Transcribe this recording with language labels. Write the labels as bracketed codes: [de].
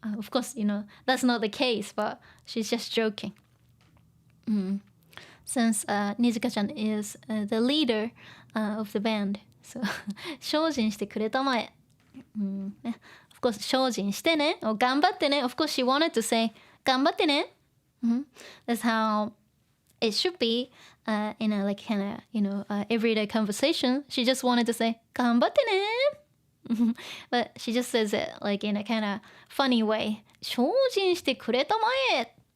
[en] Of course, that's not the case, but she's just joking. Since Nijika-chan is the leader of the band, so [ja] 精進してくれたまえ. [en] Of course, [ja] 精進してね, [en] or [ja] 頑張ってね. [en] Of course, she wanted to say [ja] 頑張ってね. [en] That's how it should be in a like kind of everyday conversation. She just wanted to say [ja] 頑張ってね. [en] But she just says it like in a kind of funny way. [ja] 精進してくれたまえ.